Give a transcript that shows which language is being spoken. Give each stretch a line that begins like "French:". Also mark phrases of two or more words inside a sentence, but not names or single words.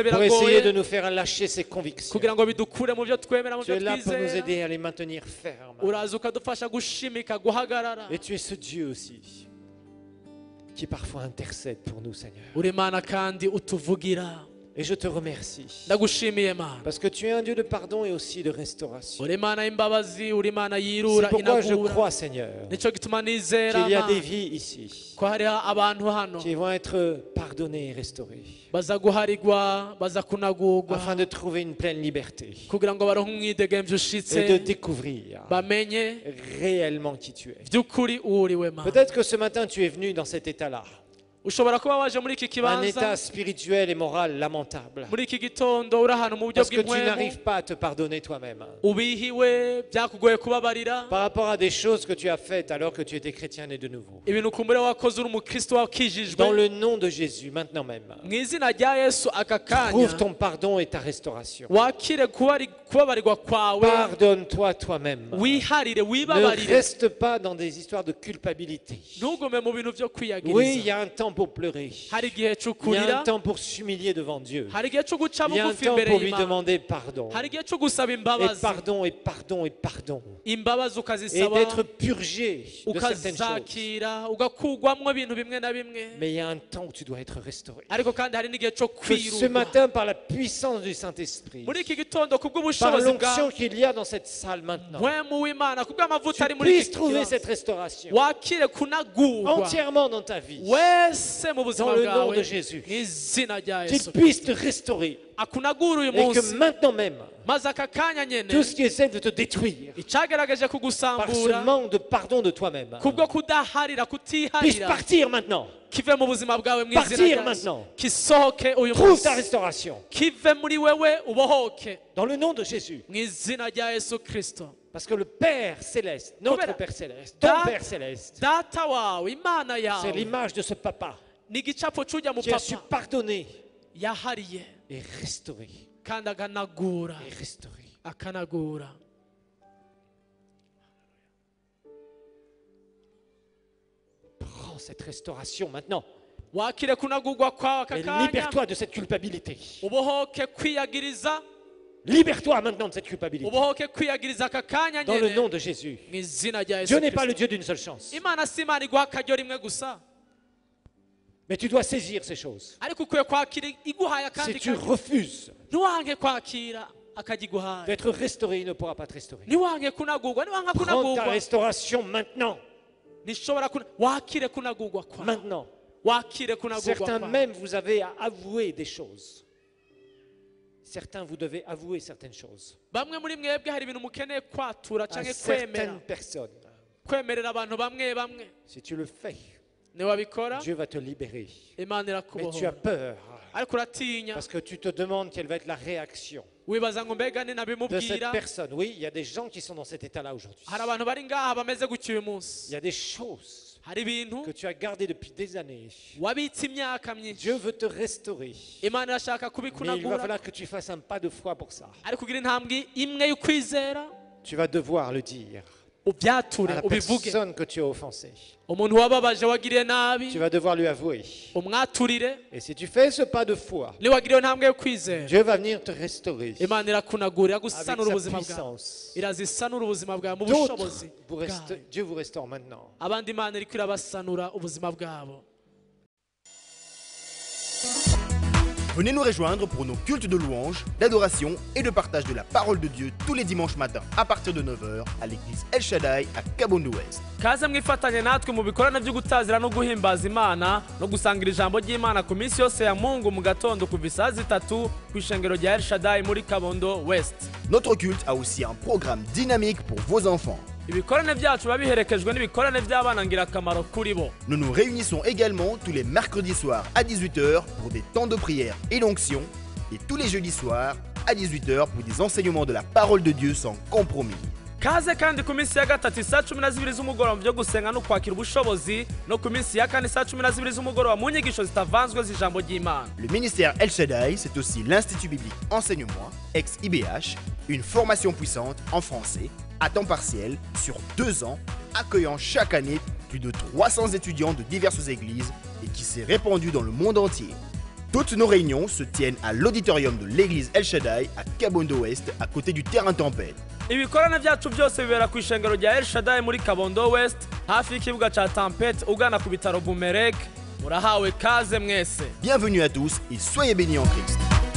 French: pour essayer de
Rundi: biragoye
French: nous faire lâcher ces convictions.
Rundi: kugira ngo bidukure mu byo twemera, mu
French: Tu
Rundi: byo
French: es là pour nous
Rundi: twizera,
French: aider à les maintenir fermes.
Rundi: uraza ukadufasha gushimika guhagarara.
French: Et tu es ce Dieu aussi qui parfois intercède pour nous, Seigneur.
Rundi: Uri Mana kandi utuvugira.
French: Et je te remercie
Rundi: Ndagushimiye Mana.
French: parce que tu es un Dieu de pardon et aussi de restauration.
Rundi: Uri Mana y'imbabazi, uri Mana
French: C'est
Rundi: yirura
French: pourquoi je
Rundi: inagura.
French: crois, Seigneur,
Rundi: Nico gituma nizera
French: qu'il y a des
Rundi: Mana
French: vies ici
Rundi: ko hariho abantu hano
French: qui vont être pardonnées et restaurées
Rundi: baza guharigwa, baza kunagurwa
French: afin de trouver une pleine liberté
Rundi: kugira ngo baronke umwidegemvyo ushitse,
French: et de découvrir
Rundi: bamenye
French: réellement qui tu es.
Rundi: vy'ukuri uwo uri we Mana.
French: Peut-être que ce matin tu es venu dans cet état-là,
Rundi: Ushobora kuba waje muri iki
French: un
Rundi: kibanza,
French: état spirituel et moral lamentable,
Rundi: muri iki gitondo uri ahantu mu buryo
French: parce que tu
Rundi: bw'impwemu,
French: n'arrives pas à te pardonner toi-même
Rundi: ubihiwe, byakugoye kubabarira
French: par rapport à des choses que tu as faites alors que tu étais chrétien et de nouveau.
Rundi: ibintu ukumbure wakoze uri umukristo wakijijwe.
French: Dans le nom de Jésus, maintenant même,
Rundi: Mu izina rya Yesu aka kanya
French: trouve ton pardon et ta restauration.
Rundi: wakire kubabarirwa kwawe,
French: Pardonne-toi toi-même.
Rundi: wiharire,
French: Ne
Rundi: wibabarire,
French: reste pas dans des histoires de culpabilité.
Rundi: ntugume mu bintu byo
French: Oui, il
Rundi: kwiyagiriza.
French: y a un temps pour pleurer.
Rundi: Hari igihe cyo
French: Il y a
Rundi: kurira,
French: un temps pour s'humilier devant Dieu.
Rundi: hari igihe cyo guca
French: Il y a un
Rundi: bugufi
French: temps
Rundi: imbere
French: pour lui
Rundi: y'Imana,
French: demander pardon.
Rundi: hari igihe cyo gusaba
French: Et
Rundi: imbabazi,
French: pardon, et pardon, et pardon.
Rundi: imbabazi
French: Et
Rundi: ukazisaba,
French: d'être purgé de certaines choses.
Rundi: ukazakira, ugakugwamwo ibintu bimwe na bimwe.
French: Mais il y a un temps où tu dois être restauré.
Rundi: Ariko kandi hari n'igihe cyo
French: Que ce
Rundi: kwirurwa.
French: matin, par la puissance du Saint-Esprit,
Rundi: Muri iki gitondo
French: par
Rundi: kubw'ubushobozi
French: l'onction
Rundi: bwa
French: qu'il y a dans cette salle maintenant,
Rundi: mpwemu w'Imana, kubw'amavuta
French: tu
Rundi: ari muri iki
French: puisses trouver
Rundi: kibanza,
French: cette restauration
Rundi: wakire kunagurwa
French: entièrement dans ta vie.
Rundi: wese mu buzima
French: Dans le nom
Rundi: bwawe
French: de Jésus.
Rundi: mu izina rya
French: Qu'il
Rundi: Yesu
French: puisse te restaurer.
Rundi: akunagura uyu
French: Et que
Rundi: munsi,
French: maintenant même,
Rundi: maze aka kanya nyene
French: tout ce qui essaie de te détruire
Rundi: icyagerageje
French: par ce
Rundi: kugusambura
French: manque de pardon de toi-même
Rundi: kubwo kudaharira,
French: puisse
Rundi: kutiharira,
French: partir maintenant.
Rundi: kive mu buzima bwawe mu izina
French: Partir
Rundi: rya Yesu,
French: maintenant.
Rundi: kisohoke uyu
French: Trouve
Rundi: munsi,
French: ta restauration.
Rundi: kive muri wewe ubohoke
French: Dans le nom de Jésus.
Rundi: mu izina rya Yesu Kristo.
French: Parce que le Père céleste, notre
Rundi: Kubera-
French: Père céleste, ton
Rundi: Da-
French: Père céleste,
Rundi: data wawe, Imana
French: c'est
Rundi: yawe
French: l'image de ce papa
Rundi: ni igicapo cy'ujya mu
French: qui a su
Rundi: papa
French: pardonner
Rundi: yahariye
French: et restaurer.
Rundi: kandi akanagura,
French: Et restaurer.
Rundi: akanagura.
French: Prends cette restauration maintenant
Rundi: Wakire kunagurwa kwawe aka
French: et
Rundi: kanya,
French: libère-toi de cette culpabilité.
Rundi: ubohoke kwiyagiriza,
French: Libère-toi maintenant de cette culpabilité.
Rundi: ubohoke kwiyagiriza aka kanya
French: Dans le
Rundi: nyene
French: nom de Jésus.
Rundi: mu izina rya Yesu
French: Dieu n'est pas
Rundi: Kristo.
French: le Dieu d'une seule chance.
Rundi: Imana si Imana iguha akaryo rimwe gusa,
French: Mais tu dois saisir ces choses.
Rundi: ariko ukwiye kwakira iguhaye
French: Si
Rundi: akandi
French: tu
Rundi: karyo.
French: refuses
Rundi: Ntiwange kwakira akagiguhaye,
French: d'être restauré, il ne pourra pas te restaurer.
Rundi: ntiwange kunagurwa, niwanga
French: Prends ta
Rundi: kunagurwa
French: restauration maintenant.
Rundi: ntishobora wakire kunagurwa kwawe,
French: Maintenant.
Rundi: wakire kunagurwa
French: Certains
Rundi: kwawe.
French: même, vous avez à avouer des choses. Certains, vous devez avouer certaines choses
Rundi: bamwe muri mwebwe hari ibintu mukeneye kwatura
French: à
Rundi: canke
French: certaines personnes.
Rundi: kwemerera abantu bamwe bamwe
French: Si tu le fais,
Rundi: niwabikora
French: Dieu va te libérer.
Rundi: imana
French: Mais tu as
Rundi: irakubohora
French: peur
Rundi: ariko uratinya
French: parce que tu te demandes quelle va être la réaction
Rundi: wibaza ngo mbega
French: de cette
Rundi: ninabimubwira
French: personne. Oui, il y a des gens qui sont dans cet état-là aujourd'hui.
Rundi: hari abantu bari ngaha bameze gutya uyu
French: Il
Rundi: munsi
French: y a des choses
Rundi: hari ibintu
French: que tu as gardées depuis des années.
Rundi: wabitse imyaka myinshi
French: Dieu veut te restaurer.
Rundi: imana irashaka
French: Mais il va
Rundi: kubikunagura
French: falloir que tu fasses un pas de foi pour ça.
Rundi: ariko ugira intambwe imwe y'ukwizera
French: Tu vas devoir le dire à
Rundi: ubyature
French: la
Rundi: ubivuge
French: personne que tu as offensée.
Rundi: umuntu wababaje wagiriye nabi
French: Tu vas devoir lui avouer.
Rundi: umwaturire
French: Et si tu fais ce pas de foi,
Rundi: niwagiriye intambwe yo kwizera
French: Dieu va venir te restaurer
Rundi: imana irakunagura
French: avec
Rundi: iragusanura
French: sa
Rundi: ubuzima bwawe
French: puissance.
Rundi: irazisanura ubuzima bwawe mu
French: D'autres,
Rundi: bushobozi bwawe
French: Dieu vous restaure maintenant.
Rundi: abandi imana iriko irabasanura ubuzima bwabo.
French: Venez nous rejoindre pour nos cultes de louange, d'adoration et de partage de la parole de Dieu tous les dimanches matins à partir de 9h à l'église El Shaddai à Kabondo Ouest.
Rundi: kaze mwifatanye natwe mu bikorane byo gutazira no guhimbaza imana no gusangira ijambo ry'imana ku minsi yose ya mungu mu gatondo kuva isaha 3 ku ishengero rya El Shaddai muri Kabondo West.
French: Notre culte a aussi un programme dynamique pour vos enfants.
Rundi: ibikorane byacu biba biherekejwe n'ibikorane by'abana ngirakamaro kuri bo.
French: Nous nous réunissons également tous les mercredis soirs à 18h pour des temps de prière et d'onction et tous les jeudis soirs à 18h pour des enseignements de la parole de Dieu sans compromis.
Rundi: kaze kandi ku minsi ya gatatu saa 12 z'umugoroba byo gusenga no kwakira ubushobozi no ku minsi ya kane saa 12 z'umugoroba mu nyigisho zitavanzwe z'ijambo ry'imana.
French: Le ministère El Shaddai, c'est aussi l'Institut biblique Enseigne-moi, ex-IBH, une formation puissante en français, à temps partiel, sur 2 ans, accueillant chaque année plus de 300 étudiants de diverses églises et qui s'est répandu dans le monde entier. Toutes nos réunions se tiennent à l'auditorium de l'église El Shaddai à Kabondo Ouest, à côté du terrain Tempête.
Rundi: ibikorane byacu byose bibera ku ishengero rya El Shaddai muri Kabondo West hafi y'ikibuga ca Tempête ugana ku bitaro Bumerek. Murahawe kaze mwese.
French: Bienvenue à tous et soyez bénis en Christ.